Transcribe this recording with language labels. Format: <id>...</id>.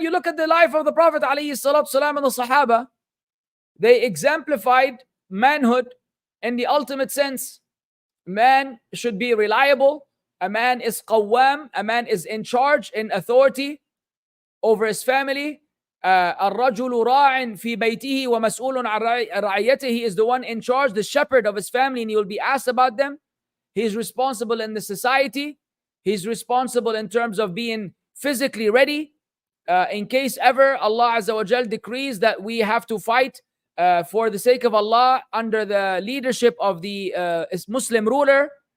<en>You look at the life of the Prophet alayhi salatu salam and the Sahaba. They exemplified manhood in the ultimate sense. Man should be reliable. A man is qawwam. A man is in charge, in authority over his family.</en> <ar>الرجل راع في بيته ومسؤول عن رعيته.</ar> <en>He is the one in charge, the shepherd of his family, and he will be asked about them. He is responsible in the society. He's responsible in terms of being physically ready in case ever Allah Azza wa Jal decrees that we have to fight for the sake of Allah under the leadership of the Muslim ruler.</en>